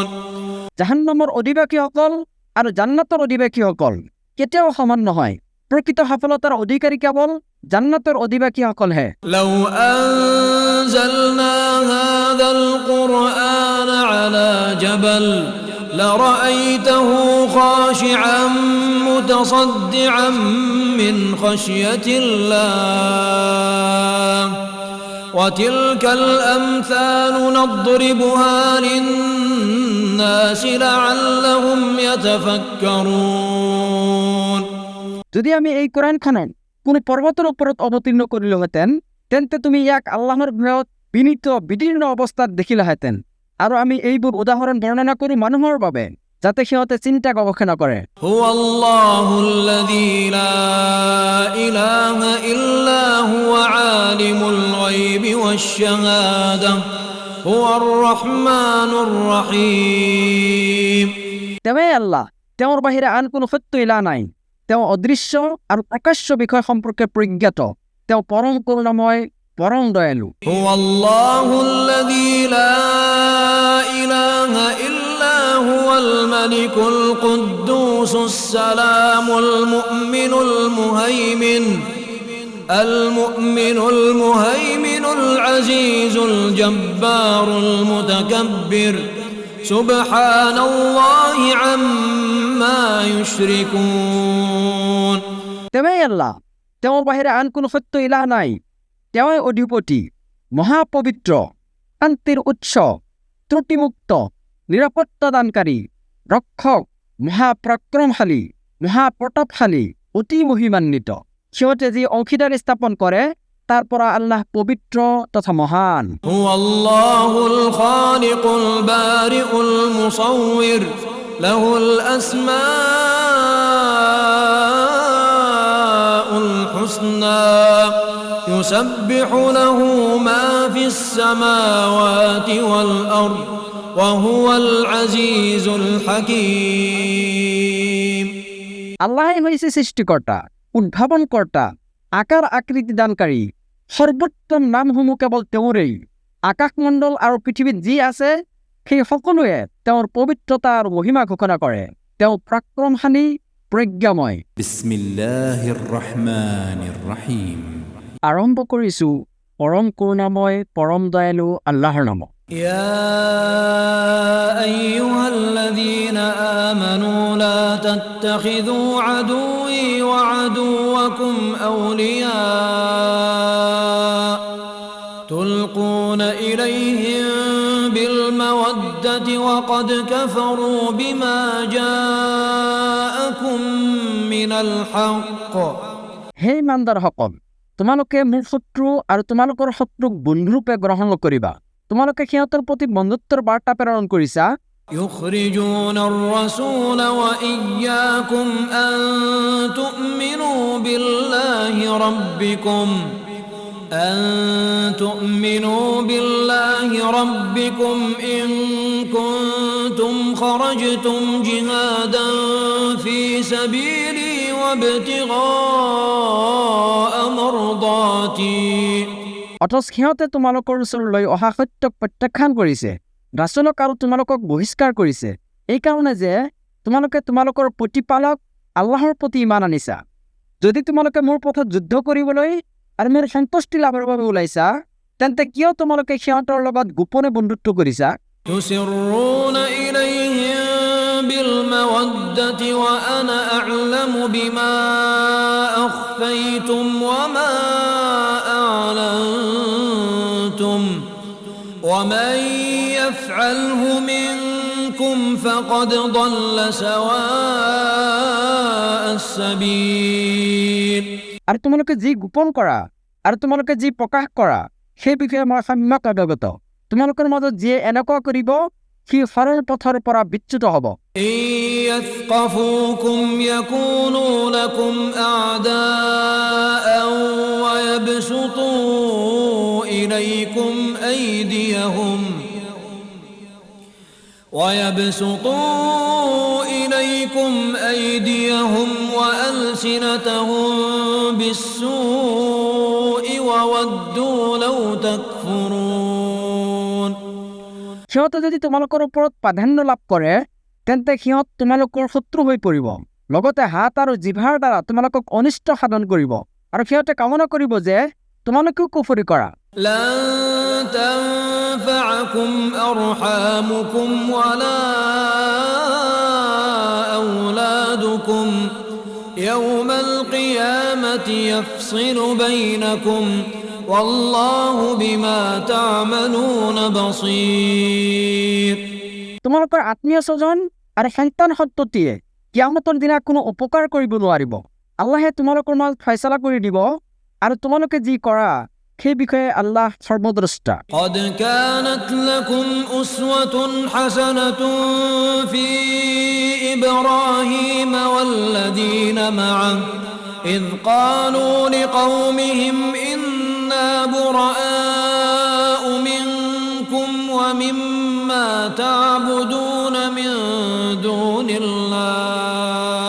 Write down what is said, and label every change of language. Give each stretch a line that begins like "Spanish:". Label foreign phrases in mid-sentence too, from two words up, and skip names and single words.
Assamese: জাহান্নামৰ অধিবাসীসকল আৰু জান্নাতৰ অধিবাসীসকল কেতিয়াও সমান নহয়। প্ৰকৃত সফলতাৰ অধিকাৰী কেৱল জান্নাতৰ অধিবাসীসকলহে।
Arabic: لو أنزلنا هذا القرآن على جبل لرأيته خاشعا متصدعا من خشية الله وتلك الأمثال نضربها للناس لعلهم يتفكرون
Assamese: যদি আমি এই কোরআনখনক কোনো পৰ্বতৰ ওপৰত অৱতীৰ্ণ কৰিলোহেঁতেন, তেন্তে তুমি ইয়াক আল্লাহৰ ভয়ত বিনীত বিদীৰ্ণ অৱস্থাত দেখিলাহেঁতেন। আৰু আমি এইবোৰ উদাহৰণ বৰ্ণনা কৰি মানুহৰ বাবে, যাতে সিহঁতে চিন্তা গৱেষণা কৰে।
Arabic: هو الله الذي لا إله إلا هو عالم الغيب والشهادة هو الرحمن الرحيم
Assamese: তেওঁৱেই আল্লাহ, তেওঁৰ বাহিৰে আন কোনো সত্য ইলা নাই। তেওঁ অদৃশ্য আৰু প্ৰকাশ্য বিষয় সম্পৰ্কে প্ৰজ্ঞাত। তেওঁ পৰম কৰুণাময়, পৰম দয়ালু।
Arabic: هو الله الذي لا إله إلا هو الملك القدوس السلام المؤمن المهيمن العزيز الجبار المتكبر سبحان الله عما يشركون
Assamese: তেওঁৱেই আল্লাহ, তেওঁৰ বাহিৰে আন কোনো সত্য ইলাহ নাই। তেওঁৱেই অধিপতি, মহাপবিত্ৰ, শান্তিৰ উৎস, ত্ৰুটিমুক্ত, নিৰাপত্তাদানকাৰী, ৰক্ষক, মহাপৰাক্ৰমশালী, মহাপ্ৰতাপশালী, অতি মহিমান্বিত। সিহঁতে যি অংশীদাৰী স্থাপন কৰে তাৰ পৰা আল্লাহ পবিত্ৰ তথা মহান।
Arabic: هو الله الخالق البارئ المصور له الأسماء الحسنى يسبح له ما في السماوات والأرض وهو العزيز الحكيم
Assamese: আল্লাহে হৈছে সৃষ্টিকৰ্তা, উদ্ভাৱনকৰ্তা, আকাৰ আকৃতি দানকাৰী। সৰ্বোত্তম নামসমূহ কেৱল তেওঁৰেই। আকাশমণ্ডল আৰু পৃথিৱীত যি আছে সেই সকলোৱে তেওঁৰ পবিত্ৰতা আৰু মহিমা ঘোষণা কৰে। তেওঁ পৰাক্ৰমশালী, প্ৰজ্ঞাময়।
Arabic: بسم الله الرحمن الرحيم.
Assamese: আৰম্ভ কৰিছো পৰম কৰুণাময়, পৰম দয়ালু আল্লাহৰ নামত।
Arabic: يا أيها الذين آمنوا لا تتخذوا عدوي وعدوكم أولياء تلقون إليهم بالمودة وقد كفروا بما جاءكم من الحق
Assamese: হে ইমানদাৰসকল, তোমালোকে মোৰ শত্ৰু আৰু তোমালোকৰ শত্ৰুক বন্ধুৰূপে গ্ৰহণ নকৰিবা। তোমালোকে সিহঁতৰ প্ৰতি বন্ধুত্বৰ বাৰ্তা প্ৰেৰণ কৰিছা।
Arabic: يخرجون الرسول وإياكم أن تؤمنوا بالله ربكم إن كنتم خرجتم جهادا في سبيلي وابتغاء مرضاتي
Assamese: অথচ সিহঁতে তোমালোকৰ ওচৰলৈ অহা সত্যক প্ৰত্যাখ্যান কৰিছে, ৰাছুলক আৰু তোমালোকক বহিষ্কাৰ কৰিছে, এইকাৰণে যে তোমালোকে তোমালোকৰ প্ৰতিপালক আল্লাহৰ প্ৰতি ইমান আনিছা। যদি তোমালোকে মোৰ পথত যুদ্ধ কৰিবলৈ আৰু মোৰ সন্তুষ্টি লাভৰ বাবে ওলাইছা, তেন্তে কিয় তোমালোকে সিহঁতৰ লগত গোপনে বন্ধুত্ব কৰিছা?
Arabic: تسرون إليهم بالمودة وأنا أعلم بما أخفيتم وما أعلنتم ومن يفعله منكم فقد ضل سواء السبيل
Assamese: আৰু তোমালোকে যি গোপন কৰা আৰু তোমালোকে যি প্ৰকাশ কৰা সেই বিষয়ে মই সম্যক অৱগত। তোমালোকৰ মাজত যিয়ে এনেকুৱা কৰিব সি সৰল পথৰ পৰা বিচ্যুত হ'ব।
Arabic: إن يثقفوكم يكونوا لكم أعداء ويبسطوا إليكم أيديهم وألسنتهم بالسوء وودوا لو تكفرون
Assamese: সিহঁতে যদি তোমালোকৰ ওপৰত প্ৰাধান্য লাভ কৰে তেন্তে সিহঁত তোমালোকৰ শত্ৰু হৈ পৰিব, লগতে হাত আৰু জিভাৰ দ্বাৰা তোমালোকক অনিষ্ট সাধন কৰিব, আৰু সিহঁতে কামনা কৰিব যে তোমালোকেও কুফৰি কৰা।
Arabic: لن تنفعكم أرحامكم ولا أولادكم يوم القيامة يفصل بينكم والله بما تعملون بصير
Assamese: তোমালোকৰ আত্মীয় স্বজন আৰু সন্তান সন্ততিয়ে কিয়ামতৰ দিনা কোনো উপকাৰ কৰিব নোৱাৰিব। আল্লাহে তোমালোকৰ মাজত ফয়সালা কৰি দিব, আৰু তোমালোকে যি কৰা সেই বিষয়ে আল্লাহ সৰ্বদ্ৰষ্টা।
Arabic: قد كانت لكم أسوة حسنة في إبراهيم والذين معه إذ قالوا لقومهم إنا براء منكم ومما تعبدون من دون الله